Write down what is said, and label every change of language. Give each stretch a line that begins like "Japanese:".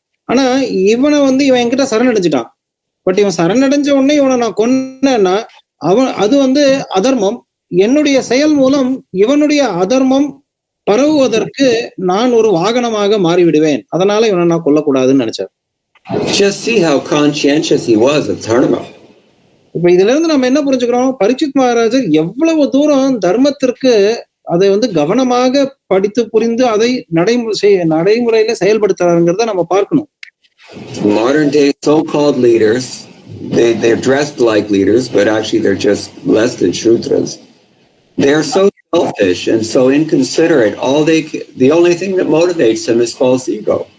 Tamil: ஆனா இவனை வந்து இவன் என்கிட்ட சரணடைஞ்சிட்டான். பட் இவன் சரணடைஞ்ச உடனே இவனை நான் கொன்னேன்னா அது வந்து அதர்மம். என்னுடைய செயல் மூலம் இவனுடைய அதர்மம் பரவுவதற்கு நான் ஒரு வாகனமாக மாறிவிடுவேன். அதனால இவனை நான் கொல்லக்கூடாதுன்னு நினைச்சார்.
English: Just see how conscientious he was of dharma.
Tamil: இப்ப இதுல இருந்து நம்ம என்ன புரிஞ்சுக்கிறோம், பரீட்சித் மகாராஜர் எவ்வளவு தூரம் தர்மத்திற்கு அதை வந்து கவனமாக படித்து புரிந்து அதை நடைமுறையில செயல்படுத்துறாருங்கிறத நம்ம பார்க்கணும்.
English: Modern day so-called leaders, they're dressed like leaders, but actually they're just less than Shudras. They're so selfish and so inconsiderate. The only thing that motivates them is false ego.